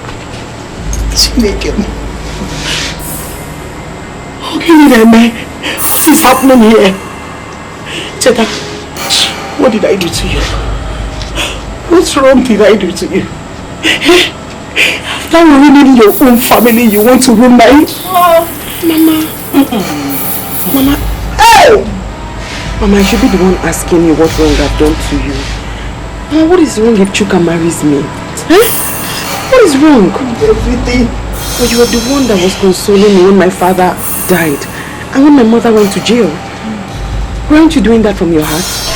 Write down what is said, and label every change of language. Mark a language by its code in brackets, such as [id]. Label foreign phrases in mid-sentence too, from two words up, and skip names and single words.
[en] Okay, then, what is happening here? Cheta, what did I do to you? What wrong did I do to you? After ruining your own family, you want to ruin mine? Oh, Mama. Mama. Oh! Mama, I should be the one asking you what wrong I've done to you. Mama, what is wrong if Chuka marries me? Huh? What is wrong? Everything. But you were the one that was consoling me when my father died and when my mother went to jail. Weren't you doing that from your heart?